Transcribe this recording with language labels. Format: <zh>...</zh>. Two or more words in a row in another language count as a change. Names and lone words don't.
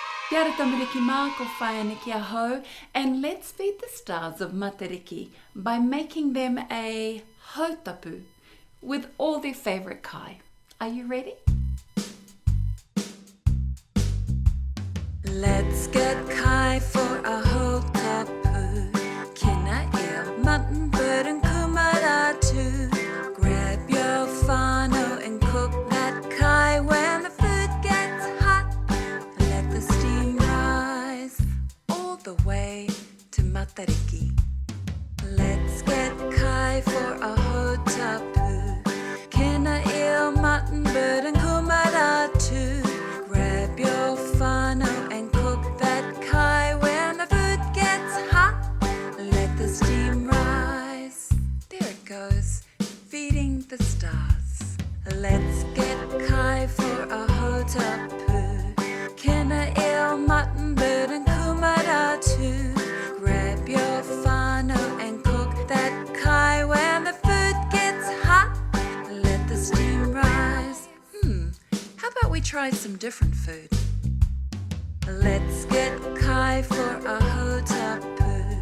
<mi>Kia ora tamariki mā, ko whaia Nicky ahau,</mi> <en>and let's feed the stars of Matariki by making them a hautapu with all their favourite kai. Are you ready? Let's get kai for a hautapu.</en> <mi>Kina ea,</mi> <en>mutton, bird and kumara too. Grab your whānau and cook that kai when the food gets hot. Let the steam rise all the way to Matariki. Let's get kai for a hautapu.</en> <mi>Kina ea,</mi> <en>mutton, bird and kumara too. Grab your whānau and cook that kai when the food gets hot. Let the steam rise. There it goes, feeding the stars. Let's get kai for a hautapu.</en> <mi>Kina ea,</mi> <en>mutton, bird and kumara too. Grab your whānau and cook that kai when the food gets hot. Let the steam rise. How about we try some different food? Let's get kai for a hautapu.</en>